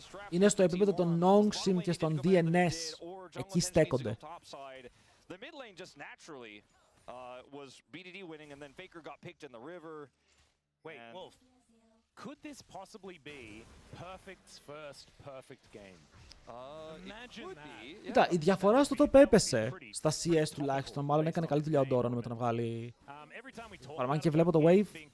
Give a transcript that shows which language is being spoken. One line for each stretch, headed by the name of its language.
Greek: Είναι στο επίπεδο των Nongshim και στον DNS. Εκεί στέκονται.
English: The mid lane just naturally was BDD winning, and then Faker got picked in the river. Wait, Wolf, could this possibly be Perfect's first perfect game? Imagine that.
Greek: Κοίτα, η διαφορά στο top έπεσε. Στα CS τουλάχιστον. Μάλλον έκανε καλή δουλειά ο Doran με το να βγάλει. Παραμάν και βλέπω το wave.